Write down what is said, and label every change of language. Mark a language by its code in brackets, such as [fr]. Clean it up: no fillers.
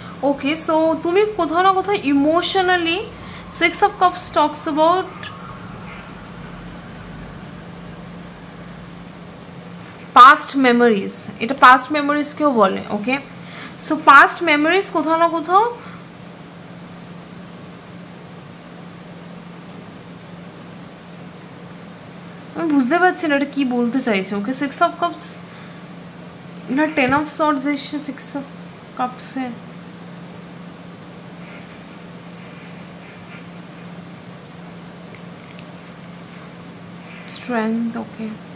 [en] Okay, so [bn] তুমি কোথাও না কোথাও emotionally, [en] 6 of Cups talks about past memories. [bn] এটা past memories কেও বলে, ওকে? সো past memories কোথাও না কোথাও আমি বুঝতে পারছি না এটা কি বলতে চাইছে, ওকে? [en] 6 of Cups না 10 of Swords এসে 6 of Cups এ strength, okay.